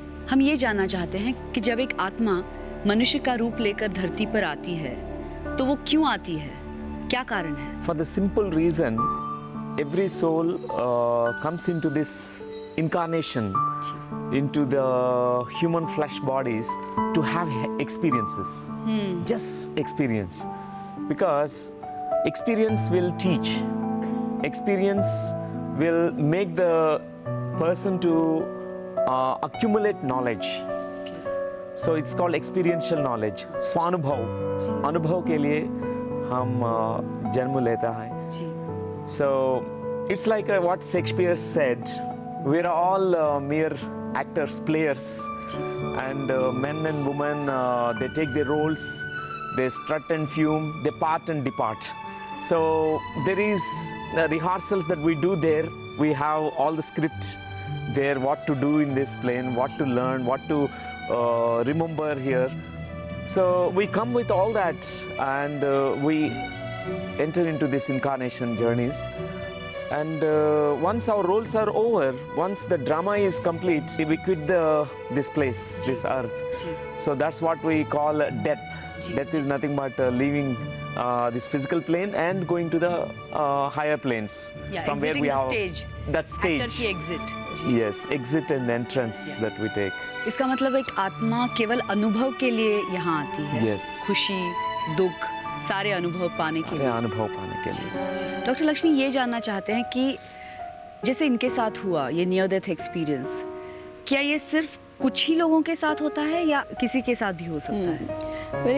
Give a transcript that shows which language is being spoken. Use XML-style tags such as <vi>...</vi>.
<hi>हम ये जानना चाहते हैं कि जब एक आत्मा मनुष्य का रूप लेकर धरती पर आती है तो वो क्यों आती है, क्या कारण है?</hi> <en>For the simple reason, every soul comes into this incarnation, into the human flesh bodies to have experiences. Just experience. Because experience will teach. Experience will make the person to accumulate knowledge. So it's called experiential knowledge.</en> <hi>स्वानुभव, अनुभव के लिए हम जन्म लेता है.</hi> <en>So it's like what Shakespeare said, we're all mere actors, players, and men and women, they take their roles, they strut and fume, they part and depart. So there is the rehearsals that we do there. We have all the script there, what to do in this plane, what to learn, what to remember here. So we come with all that, and we enter into this incarnation journeys. And once our roles are over, once the drama is complete, we quit this place, this earth. So that's what we call death. Death is nothing but leaving this physical plane and going to the higher planes. Yeah, from where exiting we the have stage. that stage. Actor की exit. Yes, exit and entrance that we take.</en> <hi>इसका मतलब एक आत्मा केवल अनुभव के लिए यहाँ आती है।</hi> <en>Yes.</en> <hi>खुशी, दुख, सारे अनुभव पाने के लिए। अनुभव पाने के लिए। डॉक्टर लक्ष्मी ये जानना चाहते हैं कि जैसे इनके साथ हुआ ये नियर डेथ एक्सपीरियंस, क्या ये सिर्फ कुछ ही लोगों के साथ होता है या किसी के साथ भी हो सकता है?</hi>